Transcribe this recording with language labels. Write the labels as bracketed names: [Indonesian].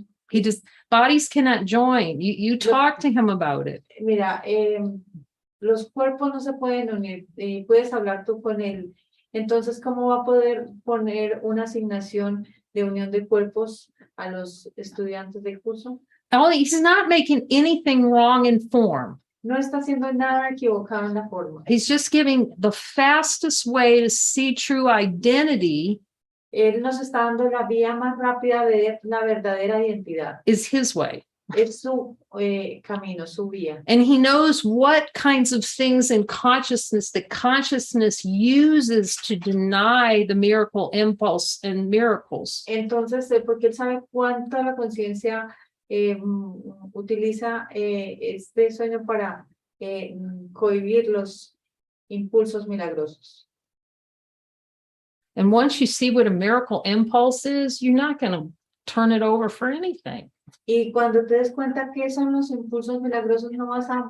[English] He just, bodies cannot join. You talk to him about it. [Spanish] Mira, los cuerpos no se pueden unir. Puedes hablar tú con él. Entonces, ¿cómo va a poder poner una asignación de unión de cuerpos a los estudiantes del curso? [English] He's not making anything wrong in form. [Spanish] No está haciendo nada equivocado en la forma. [English] He's just giving the fastest way to see true identity. [Spanish] Él nos está dando la vía más rápida de ver la verdadera identidad. [English] Is his way. [Spanish] Es su camino, su vía. [English] And he knows what kinds of things in consciousness that consciousness uses to deny the miracle impulse and miracles. [Spanish] Entonces, porque él sabe cuánto la conciencia utiliza este sueño para cohibir los impulsos milagrosos. [English] And once you see what a miracle impulse is, you're not going to turn it over for anything. [Spanish] Y cuando te des cuenta que son los impulsos milagrosos, no vas a